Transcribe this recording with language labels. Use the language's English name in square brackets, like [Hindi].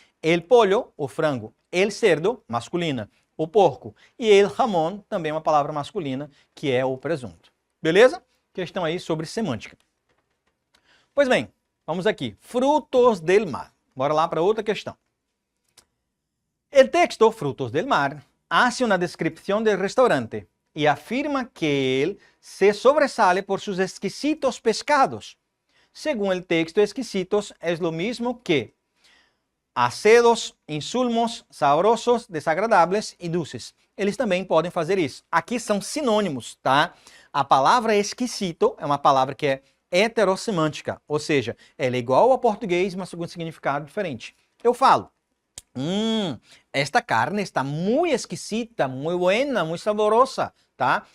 [Spanish] El pollo, [Portuguese] o frango. [Spanish] El cerdo, masculina, [Portuguese] o porco. [Spanish] E el jamón, [Portuguese] também uma palavra masculina, que é o presunto. Beleza? Questão aí sobre semântica. Pois bem, vamos aqui. Frutos del mar. Bora lá para outra questão. [Spanish] El texto Frutos del mar hace una descripción del restaurante y afirma que él se sobresale por sus exquisitos pescados. Según el texto, exquisitos es lo mismo que [Portuguese] azedos, insulmos, saborosos, [Spanish] desagradables e dulces. [Portuguese] Eles também podem fazer isso. Aqui são sinônimos, tá? A palavra exquisito é uma palavra que é heterossemântica, ou seja, ela é igual ao português, mas com um significado diferente. Eu falo, esta carne está muito exquisita, muito buena, muito saborosa, tá?